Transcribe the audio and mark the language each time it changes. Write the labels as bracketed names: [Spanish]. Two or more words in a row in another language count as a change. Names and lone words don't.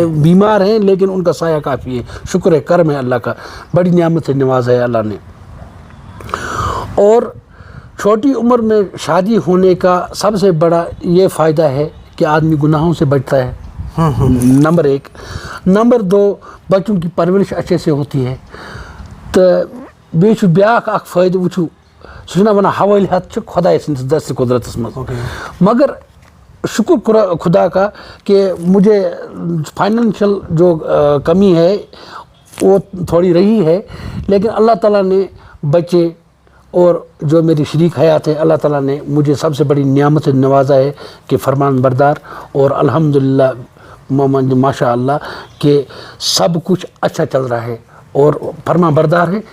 [Urdu] بیمار ہیں لیکن ان کا سایہ کافی ہے. شکر ہے، کرم ہے اللہ کا، بڑی نعمت سے نوازا ہے اللہ نے. اور چھوٹی عمر میں شادی ہونے کا سب سے بڑا یہ فائدہ ہے کہ آدمی گناہوں سے بچتا ہے، نمبر 1. نمبر 2، بچوں کی پرورش اچھے سے ہوتی ہے. [Kashmiri] تو بیٚیہِ چھُ بیٛاکھ اکھ فٲیدٕ وٕچھو، سُہ چھُنہ وَنان حوالہِ ہَتھ چھُ خۄداے سٕنٛدِس دستِ قدرتس منٛز. [Urdu] مگر شکر خدا کا کہ مجھے فائنینشیل جو کمی ہے وہ تھوڑی رہی ہے، لیکن اللہ تعالیٰ نے بچے اور جو میری شریک حیات ہے، اللہ تعالیٰ نے مجھے سب سے بڑی نعمت سے نوازا ہے کہ فرمان بردار، اور الحمدللہ ماشاء اللہ کہ سب کچھ اچھا چل رہا ہے اور فرما بردار ہے.